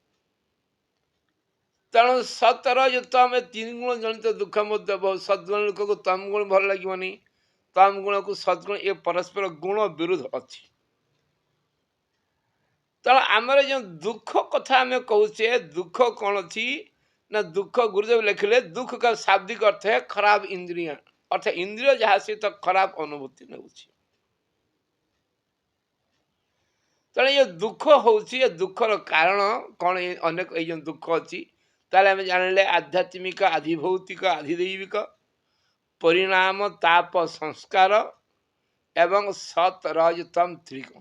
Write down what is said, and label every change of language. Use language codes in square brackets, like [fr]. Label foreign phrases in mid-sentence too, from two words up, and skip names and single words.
[or] ତେଣୁ ସତ୍ ରଜ ତମ 3 ଗୁଣ ଜନିତ ଦୁଃଖ ମଧ୍ୟ ବହୁତ। ସଦ୍ଗୁଣ ଲୋକକୁ ତମ ଗୁଣ ଭଲ ଲାଗିବନି, ତମ ଗୁଣକୁ ସଦ୍ଗୁଣ, ଏ ପରସ୍ପର ଗୁଣ ବିରୋଧ ଅଛି। ତେଣୁ ଆମର ଯେଉଁ ଦୁଃଖ କଥା ଆମେ କହୁଛେ, ଦୁଃଖ କ'ଣ ଅଛି ନା, ଦୁଃଖ ଗୁରୁଦେବ ଲେଖିଲେ ଦୁଃଖ [hi] का शाब्दिक अर्थ है खराब इंद्रिय, अर्थात इंद्रिय [or] ଯାହା ସହିତ ଖରାପ ଅନୁଭୂତି ନେଉଛି। ତେଣୁ ଏ ଦୁଃଖ ହେଉଛି, ଏ ଦୁଃଖର କାରଣ କ'ଣ? ଅନେକ ଏଇ ଯେଉଁ ଦୁଃଖ ଅଛି, ତାହେଲେ ଆମେ ଜାଣିଲେ ଆଧ୍ୟାତ୍ମିକ, ଆଧିଭୌତିକ, ଆଧିଦୈବିକ ପରିଣାମ, ତାପ, ସଂସ୍କାର ଏବଂ ସତ୍ ରଜ ତମ 3 ଗୁଣ।